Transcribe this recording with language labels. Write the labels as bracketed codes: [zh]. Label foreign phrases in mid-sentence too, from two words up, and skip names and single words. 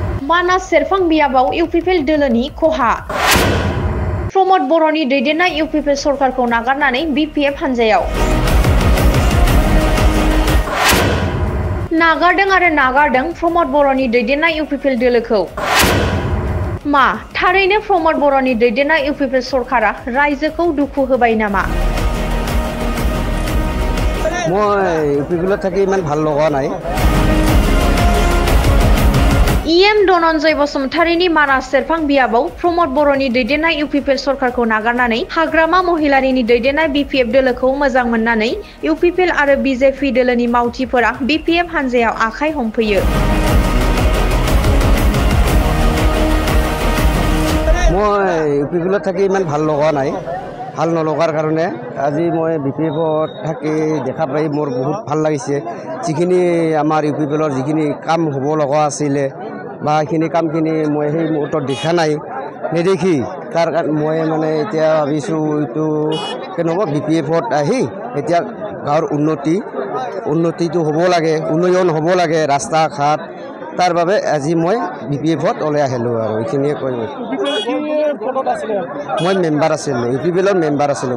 [brx] मानास सेरफां बियाबाव इउपिपिएल दोलोनि खहा प्रमद बर'नि दैदेननाय इउपिपिएल सरकारखौ नागारनानै बिपिएफ हानजायाव नागारदों प्रमद बर'नि दैदेननाय इउपिपिएल दोलोखौ मा थारैनो प्रमद बर'नि दैदेननाय इउपिपिएल सरकारा रायजोखौ दुखु होबाय नामा? [as] মই ইউপিপিএলত থাকি ইমান ভাল লগা নাই। [brx] ইএম धनन्जय बसुमतारीनि मानास सेरफां बियाबाव प्रमद बर'नि दैदेननाय इउपिपिएल सरकारखौ नागारनानै हाग्रामा महिलारिनि दैदेननाय बिपिएफ दोलोखौ मोजां मोननानै इउपिपिएल आरो बिजेपि दोलोनि मावथिफोरा बिपिएफ हानजायाव आखाइ हमफैयो। [as] মই ইউপিপিএলত থাকি ইমান ভাল লগা নাই। ভাল নলগাৰ কাৰণে আজি মই বিপিএফত থাকি দেখা পাই মোৰ বহুত ভাল লাগিছে। যিখিনি আমাৰ ইউপিপিএলৰ যিখিনি কাম হ'ব লগা আছিলে বা সেইখিনি কামখিনি মই সেই মুহূৰ্তত দেখা নাই নেদেখি তাৰ মই মানে এতিয়া ভাবিছোঁ এইটো কেনেকুৱা বিপিএফত আহি এতিয়া গাঁৱৰ উন্নতিটো হ'ব লাগে, উন্নয়ন হ'ব লাগে, ৰাস্তা ঘাট তাৰ বাবে আজি মই বিপিএফত ওলাই আহিলোঁ আৰু এইখিনিয়ে কৈ মই মেম্বাৰ আছিলোঁ, ইউপিপিএলৰ মেম্বাৰ আছিলোঁ।